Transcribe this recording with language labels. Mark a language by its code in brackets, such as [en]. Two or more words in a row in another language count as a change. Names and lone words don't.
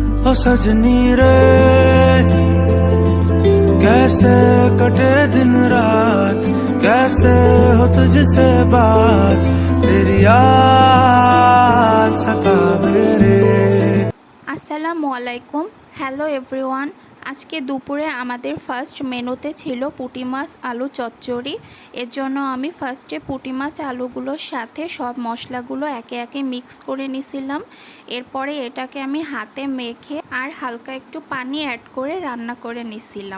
[hi] ओ सजनी रे कैसे कटे दिन रात, कैसे हो तुझसे बात, तेरी याद सतावे रे। [bn] আসসালামু আলাইকুম। [en] Hello everyone. [bn] আজকে দুপুরে আমাদের ফার্স্ট মেনুতে ছিল পুঁটি মাছ আলু চচ্চড়ি। এর জন্য আমি ফার্স্টে পুঁটি মাছ আলুগুলোর সাথে সব মশলাগুলো একে একে মিক্স করে নিছিলাম। এরপরে এটাকে আমি হাতে মেখে আর হালকা একটু পানি অ্যাড করে রান্না করে নিছিলাম।